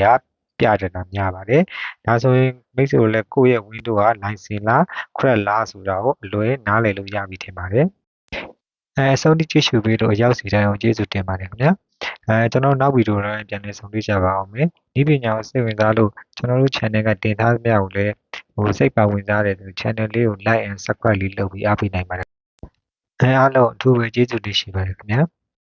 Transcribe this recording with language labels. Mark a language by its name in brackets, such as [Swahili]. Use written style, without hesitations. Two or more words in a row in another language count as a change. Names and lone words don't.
[Burmese] ပြတယ်တာများပါတယ်ဒါဆိုရင်မိတ်ဆွေတို့လည်းကိုယ့်ရဲ့ Windows က license လား crack လားဆိုတာကိုအလွယ်နားလည်လို့ရပြီထင်ပါတယ်အဆုံးထိကြည့်ရှုပြီးတော့ရောက်စီတိုင်းအောင်ကျေးဇူးတင်ပါတယ်ခင်ဗျာကျွန်တော်နောက်ဗီဒီယိုတော့ပြန်လည်ဆုံတွေ့ကြပါအောင်မယ်ဒီပညာကိုစိတ်ဝင်စားလို့ကျွန်တော်တို့ channel ကတင်ထားသမျှကိုလည်းစိတ်ပါဝင်စားတဲ့သူ channel လေးကို [English] like and subscribe [Burmese] လေးလုပ်ပြီးအားပေးနိုင်ပါတယ်အားလုံးအထူးပဲကျေးဇူးတင်ရှိပါတယ်ခင်ဗျာ